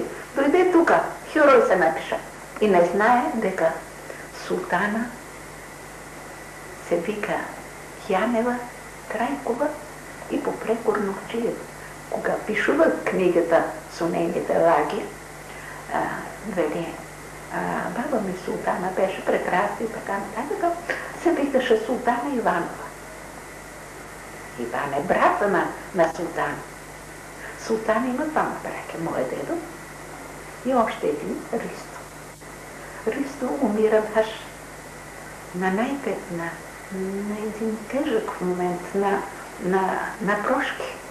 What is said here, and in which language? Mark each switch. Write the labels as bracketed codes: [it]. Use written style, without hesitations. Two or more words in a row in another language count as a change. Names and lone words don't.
[mk] Дојде тука, херој се напиша. И не знае дека Султана се вика Јанева Трајкова и попреко Нурджиев. Кога пишува книгата со нејните лаги, вели, баба ми Султана беше прекрасна и така нататък, се викаше Султана Иванова. Иван е брата на Султана. [bg] Султана има двама браке, моя дедо и още един Ристо. Ристо умира баш на един тежък момент на прошки.